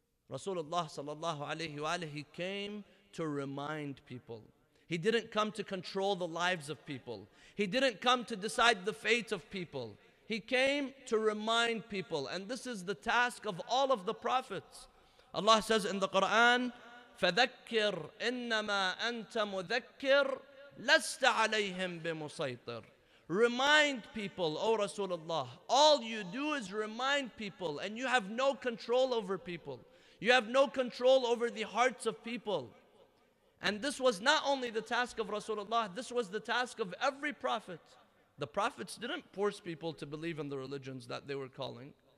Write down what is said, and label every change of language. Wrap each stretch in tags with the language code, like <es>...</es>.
<en>Rasulullah sallallahu alayhi wa he came to remind people. He didn't come to control the lives of people. He didn't come to decide the fate of people. He came to remind people, and this is the task of all of the prophets. Allah says in the Quran,</en> <ar>فَذَكِّرْ إِنَّمَا أَنْتَ مُذَكِّرْ لَسْتَ عَلَيْهِمْ بِمُسَيْطِرْ.</ar> <en>Remind people, O Rasulullah. All you do is remind people, and you have no control over people. You have no control over the hearts of people. And this was not only the task of Rasulullah, this was the task of every prophet. The prophets didn't force people to believe in the religions that they were calling.</en>